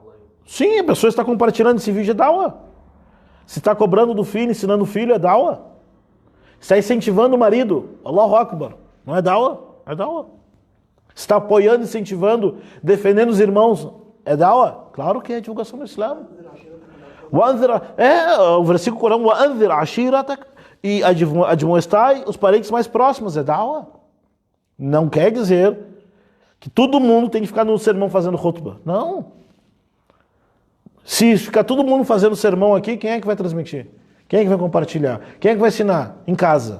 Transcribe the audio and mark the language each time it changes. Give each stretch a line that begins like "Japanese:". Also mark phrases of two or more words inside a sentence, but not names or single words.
Portuguese: Sim, a pessoa está compartilhando esse vídeo, é dawa. Se está cobrando do filho, ensinando o filho, é dawa. Está incentivando o marido,
Arabic: الله أكبر.
Portuguese: Não é dawa? É dawa. Está apoiando, incentivando, defendendo os irmãos, é dawa? Claro que é divulgação do Islã. O versículo Corão,
Arabic: وَأَنذِرْ عَشِيرَتَكَ,
Portuguese: e admoestai os parentes mais próximos, é dawa. Não quer dizer que todo mundo tem que ficar no sermão fazendo khutbah. Não. Se ficar todo mundo fazendo sermão aqui, quem é que vai transmitir? Quem é que vai compartilhar? Quem é que vai ensinar? Em casa.